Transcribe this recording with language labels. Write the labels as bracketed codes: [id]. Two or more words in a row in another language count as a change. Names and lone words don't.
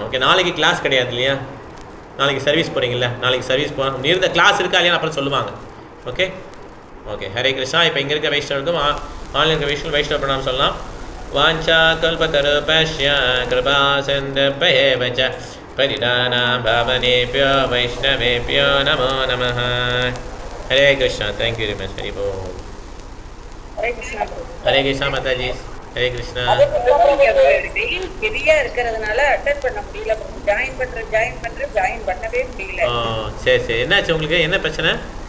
[ta] ஓகே, நாளைக்கு கிளாஸ் கிடையாது இல்லையா? நாளைக்கு சர்வீஸ் போகிறீங்களா? நாளைக்கு சர்வீஸ் போகிறோம், இருந்த கிளாஸ் இருக்கா இல்லையா அப்புறம் சொல்லுவாங்க. [en] Okay okay, [ta] ஹரே கிருஷ்ணா. இப்போ இங்கே இருக்க வைஷ்ணவருக்கும் ஆன்லைன் இருக்க வைஷ்ணவ பிரணாமம் சொல்லலாம். [sa] वाञ्छा कल्पतरुभ्यश्च कृपा सिन्धुभ्य एव च परिदाना भावनेभ्यो वैष्णवेभ्यो नमो नमः. [ta] हरे कृष्णा. [en] Thank you very much. [ta] हरि बोल. हरे कृष्णा माताजी. हरे कृष्णा. வெயில் ஹெவியா இருக்கிறதுனால அட்டெண்ட் பண்ண முடியல. ஜாயின் பண்ணவே முடியல. சரி சரி, என்னாச்சு உங்களுக்கு? என்ன பிரச்சனை?